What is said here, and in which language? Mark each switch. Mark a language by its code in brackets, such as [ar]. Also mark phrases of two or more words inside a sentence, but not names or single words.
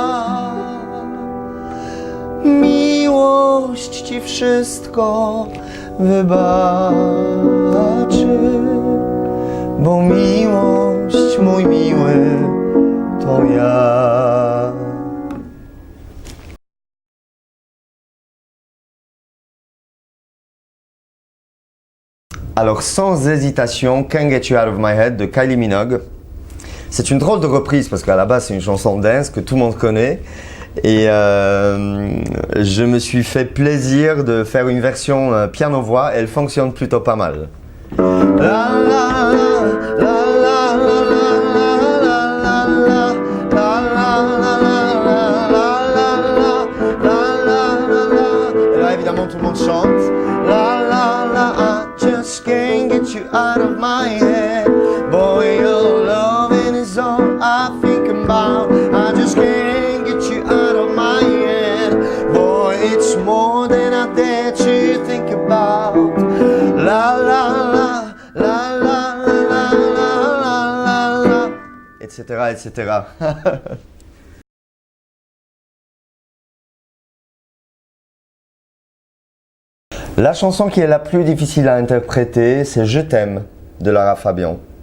[pl] Miłość ci wszystko wybaczy, bo miłość, mój miły, to ja. [fr] Alors sans hésitation, Can't Get You Out of My Head de Kylie Minogue. C'est une drôle de reprise parce qu'à la base c'est une chanson dance que tout le monde connaît. Et je me suis fait plaisir de faire une version piano-voix. Elle fonctionne plutôt pas mal. Et là évidemment tout le monde chante. [en] I just can't get you out of my head. Boy, your loving is all I think about. I just can't get you out of my head. Boy, it's more than I dare to think about. La la la, la la la la la la la, etc. [fr] etc. La chanson qui est la plus difficile à interpréter, c'est Je t'aime de Lara Fabian.